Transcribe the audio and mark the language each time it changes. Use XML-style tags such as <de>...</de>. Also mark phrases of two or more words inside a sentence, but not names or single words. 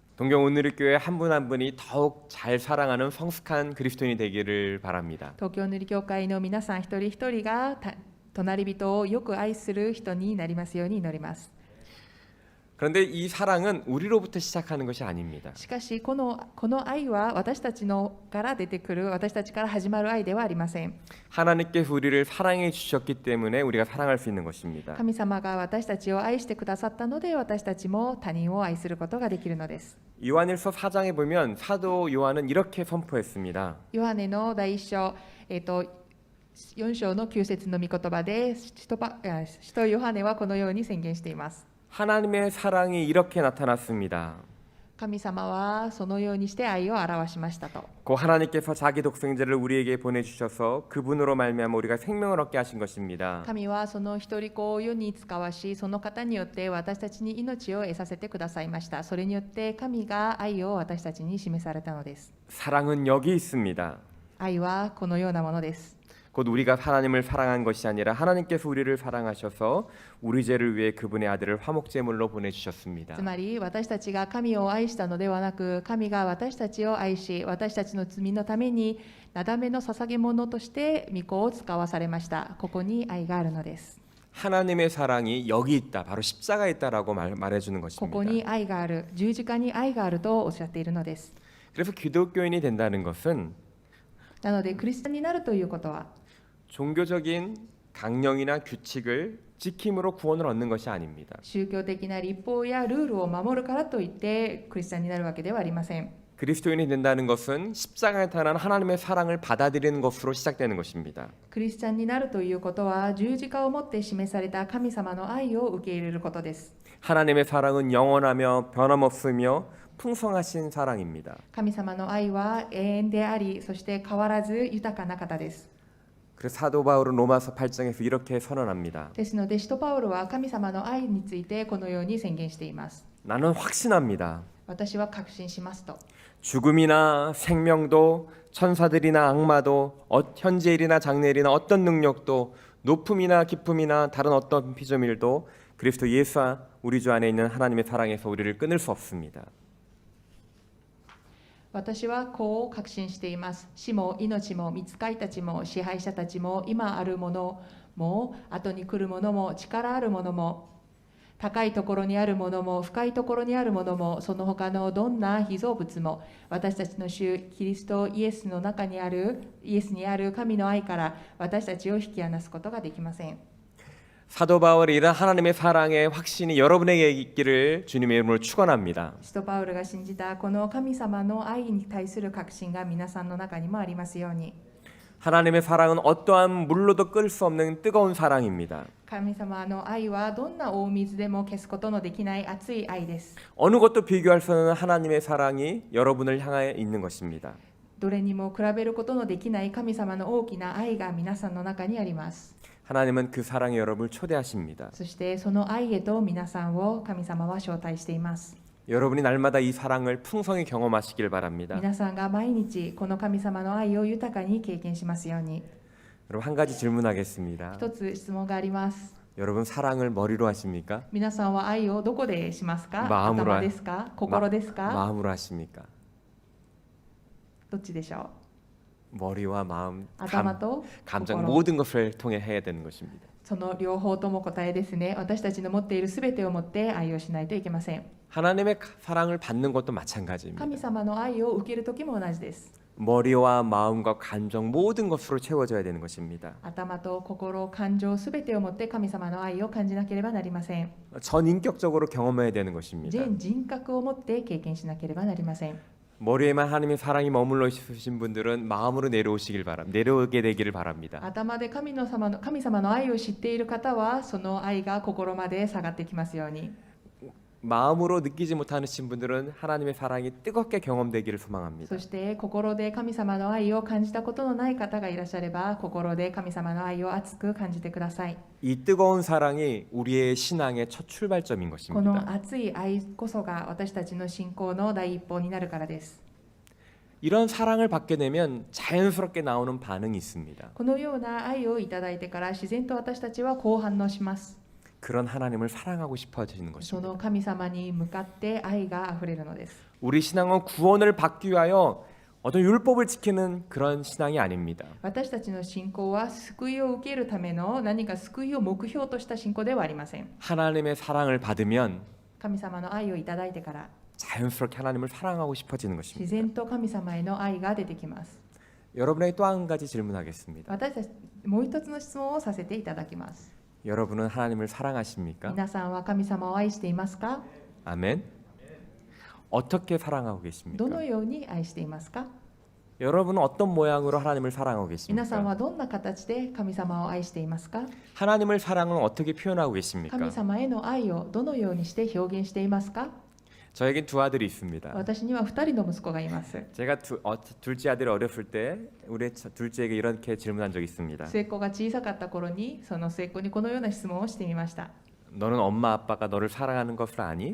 <ko>동경 온누리교회 한 분 한 분이 더욱 잘 사랑하는 성숙한 그리스도인이 되기를 바랍니다.</ko> <ja>東京塗り教会の皆さん一人一人が隣人をよく愛する人になりますように祈ります。</ja> <ko>그런데 이 사랑은 우리로부터 시작하는 것이 아닙니다.</ko> <ja>しかしこの愛は私たちのから出てくる、私たちから始まる愛ではありません。</ja> <ko>하나님께서 우리를 사랑해 주셨기 때문에 우리가 사랑할 수 있는 것입니다.</ko> <ja>神様が私たちを愛してくださったので、私たちも他人を愛することができるのです。</ja> <ko>요한일서 4장에 보면 사도 요한은 이렇게 선포했습니다.</ko> <ja>ヨハネの第一章、4章の9節の御言葉で、使徒ヨハネはこのように宣言しています。</ja> <ko>하나님의 사랑이 이렇게 나타났습니다.</ko> <ja>神様はそのようにして愛を表しましたと。</ja> <ko>고 하나님께서 자기 독생자를 우리에게 보내주셔서 그분으로 말미암아 우리가 생명을 얻게 하신 것입니다.</ko> <ja>神はその一人子を世に使わし、その方によって私たちに命を得させてくださいました。それによって神が愛を私たちに示されたのです。</ja> <ko>사랑은 여기 있습니다.</ko> <ja>愛はこのようなものです。</ja> <ko>곧 우리가 하나님을 사랑한 것이 아니라 하나님께서 우리를 사랑하셔서 우리 죄를 위해 그분의 아들을 화목제물로 보내주셨습니다.</ko> <ja>つまり私たちが神を愛したのではなく、神が私たちを愛し、私たちの罪のためになだめの捧げ物として御子を使わされました。ここに愛があるのです。</ja> <ko>하나님의 사랑이 여기 있다, 바로 십자가에 있다라고 말해주는</ko> <ja>ここに</ja> <ko>것입니다.</ko> <ja>愛がある、十字架に愛があるとおっしゃっているのです。</ja> <ko>그래서 기독교인이 된다는 것은</ko> <ja>なのでクリスチャンになるということは、</ja> <ko>종교적인 강령이나 규칙을 지킴으로 구원을 얻는 것이 아닙니다.</ko> <ja>宗教的な立法やルールを守るからといってクリスチャンになるわけではありません。</ja> <ko>그리스도인이 된다는 것은 십자가에 나타난 하나님의 사랑을 받아들이는 것으로 시작되는 것입니다.</ko> <ja>クリスチャンになるということは、十字架をもって示された神様の愛を受け入れることです。</ja> <ko>하나님의 사랑은 영원하며 변함없으며 풍성하신 사랑입니다.</ko> <ja>神様の愛は永遠であり、そして変わらず豊かな方です。</ja> <ko>그래서 사도 바울은 로마서 8장에서 이렇게 선언합니다.</ko> <ja>ですので使徒パウロは神様の愛についてこのように宣言しています。</ja> <ko>나는 확신합니다.</ko> <ja>私は確信しますと。</ja> <ko>죽음이나 생명도 천사들이나 악마도 현재일이나 장래일이나 어떤 능력도 높음이나 깊음이나 다른 어떤 피조물도 그리스도 예수 우리 주 안에 있는 하나님의 사랑에서 우리를 끊을 수 없습니다.</ko> <ja>私はこう確信しています。死も命も御使いたちも支配者たちも今あるものも後に来るものも力あるものも高いところにあるものも深いところにあるものもその他のどんな被造物も私たちの主キリストイエスの中にあるイエスにある神の愛から私たちを引き離すことができません。</ja> <ko>사도 바울이 이런 하나님의 사랑의 확신이 여러분에게 있기를 주님의 이름으로 축원합니다.</ko> <ja>使徒パウルが信じたこの神様の愛に対する確信が皆さんの中にもありますように。</ja> <ko>하나님의 사랑은 어떠한 물로도 끌 수 없는 뜨거운 사랑입니다.</ko> <ja>神様の愛はどんな大水でも消すことのできない熱い愛です。</ja> <ko>어느 것도 비교할 수 없는 하나님의 사랑이 여러분을 향해 있는 것입니다.</ko> <ja>どれにも比べることのできない神様の大きな愛が皆さんの中にあります。</ja> <ko>하나님은 그 사랑에 여러분을 초대하십니다.</ko> <ja>そしてその愛へと皆さんを神様は招待しています。</ja> <ko>여러분이 날마다 이 사랑을 풍성히 경험하시길 바랍니다.</ko> <ja>皆さんが毎日この神様の愛を豊かに経験しますように。</ja> <ko>여러분 한 가지 질문하겠습니다.</ko> <ja>一つ質問があります。</ja> <ko>여러분 사랑을 머리로 하십니까?</ko> <ja>皆さんは愛をどこでしますか？</ja> <ko>마음으로</ko> <ja>頭ですか？心ですか？</ja> <ko>마음으로 하십니까?</ko> <ja>どっちでしょ</ja> <ko>머리와 마음,</ko> <ja>う？頭と</ja> <ko>감정</ko> <ja>心。</ja> <ko>모든 것을 통해 해야 되는 것입니다.</ko> <ja>その両方とも答えですね。私たちの持っているすべてを持って愛をしないといけません。</ja> <ko>하나님의 사랑을 받는 것도 마찬가지입니다.</ko> <ja>神様の愛を受ける時も同じです。</ja> <ko>머리와 마음과 감정 모든 것으로 채워져야 되는 것입니다.</ko> <ja>頭と心、感情すべてを持って神様の愛を感じなければなりません。</ja> <ko>전인격적으로 경험해야 되는 것입니다.</ko> <ja>全人格を持って経験しなければなりません。</ja> <ko>머리에만 하나님의 사랑이 머물러 있으신 분들은 마음으로 내려오시길 바랍니다. 내려오게 되기를 바랍니다.</ko> <ja>頭で神様の愛を知っている方はその愛が心まで下がってきますように。</ja> <ko>마음으로 느끼지 못하신 분들은 하나님의 사랑이 뜨겁게 경험되기를 소망합니다.</ko> <ja>そして心で神様の愛を感じたことのない方がいらっしゃれば心で神様の愛を熱く感じてください。</ja> <ko>이 뜨거운 사랑이 우리의 신앙의 첫 출발점인</ko> <ja>この</ja> <ko>것입니다.</ko> <ja>熱い愛こそが私たちの信仰の第一歩になるからです。</ja> <ko>이런 사랑을 받게 되면 자연스럽게 나오는 반응이 있습니다.</ko> <ja>このような愛をいただいてから自然と私たちはこう反応します。</ja> <ko>그런 하나님을 사랑하고 싶어지는</ko> <ja>そ</ja> <ko>것입니다.</ko> <ja>の神様に向かって愛があふれるのです。</ja> <ko>우리 신앙은 구원을 받기 위하여 어떤 율법을 지키는 그런 신앙이 아닙니다.</ko> <ja>私たちの信仰は救いを受けるための何か救いを目標とした信仰ではありません。</ja> <ko>하나님의 사랑을 받으면</ko> <ja>神様の愛をいただいてから</ja> <ko>자연스럽게 하나님을 사랑하고 싶어지는</ko> <ja>自</ja> <ko>것입니다.</ko> <ja>然と神様への愛が出てきます。</ja> <ko>여러분에게 또 한 가지 질문하겠습니다.</ko> <ja>私たちもう一つの質問をさせていただきます。</ja> <ko>여러분은 하나님을 사랑하십니까?</ko> <ja>皆さんは神様を愛していますか？</ja> <ko>아멘. 어떻게 사랑하고</ko> <ja>ど</ja> <ko>계십니까?</ko> <ja>のように愛していますか？</ja> <ko>여러분은 어떤 모양으로 하나님을 사랑하고</ko> <ja>皆さん</ja> <ko>계십니까?</ko> <ja>はどんな形で神様を愛していますか？</ja> <ko>하나님을 사랑은 어떻게 표현하고 계십니까?</ko> <ja>神様への愛をどのようにして表現していますか？</ja> <ko>저에겐 두 아들이 있습니다.</ko> <ja>私には2人の息子がいます。</ja> <ko>제가 둘째 아들이 어렸을 때 우리 둘째에게 이렇게 질문한 적이 있습니다.</ko> <ja>末っ子が小さかった頃にその末っ子にこのような質問をしてみました。</ja> <ko>너는 엄마 아빠가 너를 사랑하는 것을 아니?</ko>